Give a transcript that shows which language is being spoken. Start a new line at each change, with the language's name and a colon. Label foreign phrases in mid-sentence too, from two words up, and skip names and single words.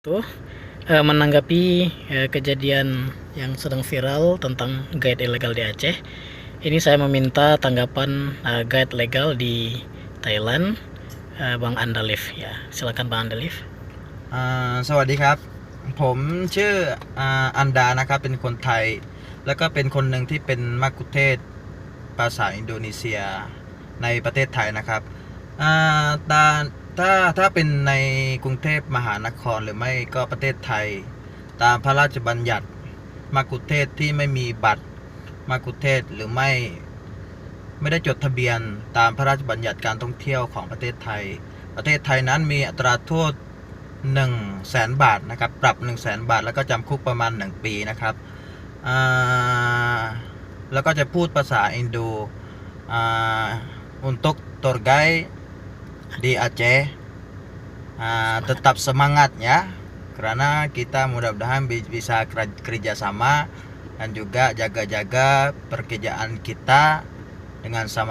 Indonesian: Tuh, menanggapi kejadian yang sedang viral tentang guide ilegal di Aceh, ini saya meminta tanggapan guide legal di Thailand, Bang Andalif ya. Silakan Bang Andalif.
Thai: สวัสดีครับผมชื่ออันดานะครับเป็นคนไทยแล้วก็เป็นคนหนึ่งที่เป็นมัคคุเทศก์ภาษาอินโดนีเซียในประเทศไทยนะครับอ่า ตาถ้าเป็นในกรุงเทพมหานครหรือไม่ก็ประเทศไทยตามพระราชบัญญัติมัคคุเทศก์ที่ไม่มีบัตรมัคคุเทศก์หรือไม่ได้จดทะเบียนตามพระราชบัญญัติการท่องเที่ยวของประเทศไทยนั้นมีอัตราโทษ100,000 บาทนะครับปรับ100,000 บาทแล้วก็จำคุกประมาณ1 ปีนะครับ แล้วก็จะพูดภาษาอินโด
Indonesian: untuk
English: tour guide
Indonesian: di Aceh tetap semangat ya karena kita mudah-mudahan bisa kerjasama dan juga jaga-jaga pekerjaan kita dengan sama-sama.